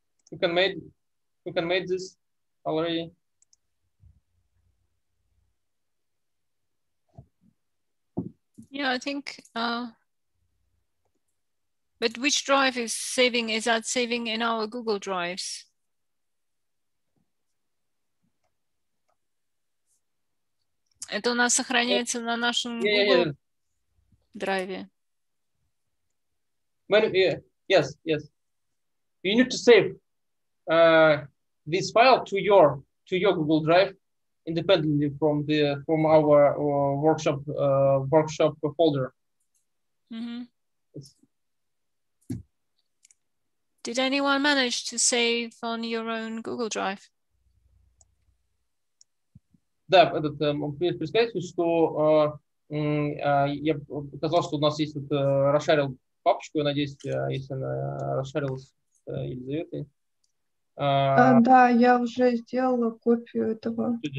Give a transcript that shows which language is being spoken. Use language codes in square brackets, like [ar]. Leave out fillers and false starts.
[en] You can make this already. Yeah, I think. But which drive is saving? Is that saving in our Google Drives? [ru] Это у нас сохраняется на нашем Google драйве. [en] Yes. You need to save this file to your Google Drive independently from our workshop folder. Mm-hmm. Did anyone manage to save on your own Google Drive? [ru] Да, представьте, что я показал, что у нас есть расшарил папочку, я надеюсь, если она расшарилась Елизаветой. Да, я уже сделала копию этого.